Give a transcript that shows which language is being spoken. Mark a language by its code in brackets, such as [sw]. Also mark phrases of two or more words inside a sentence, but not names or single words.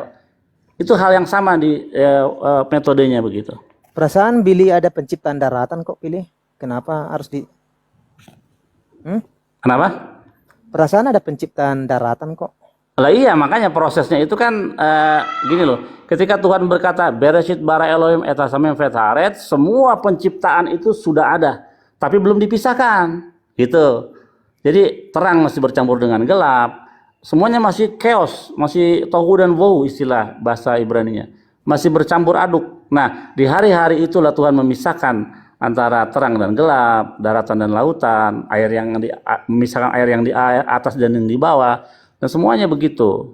[id] Itu hal yang sama di metodenya begitu. Perasaan Billy ada penciptaan daratan kok pilih. Kenapa harus di Kenapa? Perasaan ada penciptaan daratan kok. Lah iya, makanya prosesnya itu kan gini loh. Ketika Tuhan berkata [he] בראשית ברא אלהים את השמים ואת הארץ, [id] semua penciptaan itu sudah ada, tapi belum dipisahkan, gitu. Jadi terang masih bercampur dengan gelap. Semuanya masih chaos, masih tohu dan wohu istilah bahasa Ibraninya. Masih bercampur aduk. Nah, di hari-hari itulah Tuhan memisahkan antara terang dan gelap, daratan dan lautan, memisahkan air yang di atas dan yang di bawah, dan semuanya begitu.